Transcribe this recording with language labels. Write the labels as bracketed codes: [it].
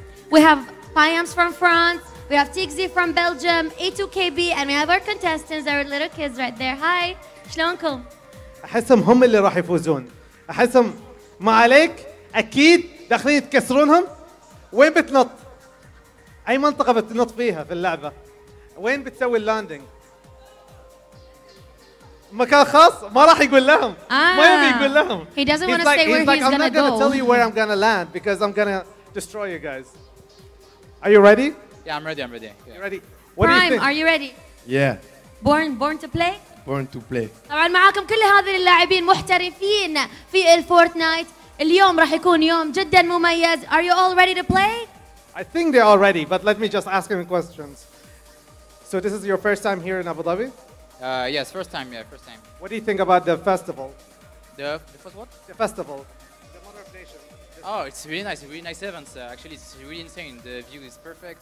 [en] We have Payams from France. We have Tigzy from Belgium, A2KB, and we have our contestants, our little kids right there. [ar] Hi. شلونكم؟ أحسهم هم اللي راح يفوزون. أحسهم ما عليك أكيد داخلين يتكسرونهم. وين بتنط؟ أي منطقة بتنط فيها في اللعبة؟ وين بتسوي اللاندنج؟ مكان خاص ما راح يقول لهم. ما يبي يقول لهم. [en] He doesn't want to say where he's I'm not gonna tell you where I'm gonna land because I'm gonna destroy you guys. Are you ready? Yeah, I'm ready. Yeah. You ready? What do you think? Prime, are you ready? Yeah. Born to play? Born to play. [ar] طبعا معاكم كل هذه اللاعبين محترفين في الفورتنايت. اليوم راح يكون يوم جدا مميز. [en] Are you all ready to play? I think they're all ready, but let me just ask them questions. So this is your first time here in Abu Dhabi? Yes, first time. What do you think about the festival? The first what? The festival. The Mother of Nation. Oh, it's really nice event. Actually, it's really insane. The view is perfect.